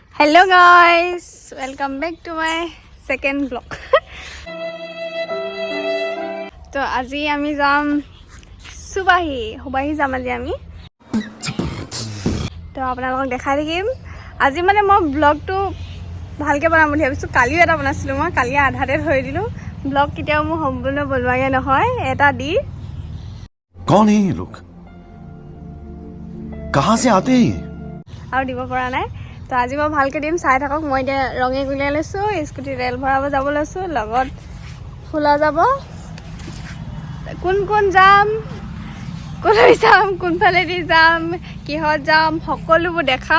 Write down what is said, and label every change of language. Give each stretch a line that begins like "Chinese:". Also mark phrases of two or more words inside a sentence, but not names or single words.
English: Hello guys, welcome back to my second vlog.
Assamese: তো আজি আমি যাম সুবাহি যাম আজি আমি। তো আপোনালোকক দেখাই থাকিম। আজি মানে মই ব্লগটো ভালকৈ বনাম বুলি ভাবিছোঁ। কালিও এটা বনাইছিলোঁ, মই কালি আধাতে থৈ দিলোঁ। ব্লগ কেতিয়াও মোৰ সম্পূৰ্ণ বনোৱাগে নহয়, এটা দি।
Hindi: कौन है ये लोग? कहाँ से आते हैं?
Assamese: আৰু দিব পৰা নাই। তো আজি মই ভালকৈ দিম, চাই থাকক। মই এতিয়া ৰঙে গুলিয়াই লৈছোঁ, স্কুটি তেল ভৰাব যাব লৈছোঁ, লগত ফুলা যাব। কোন কোন যাম, ক'লৈ যাম, কোনফালেদি যাম, কিহত যাম, সকলোবোৰ দেখাম।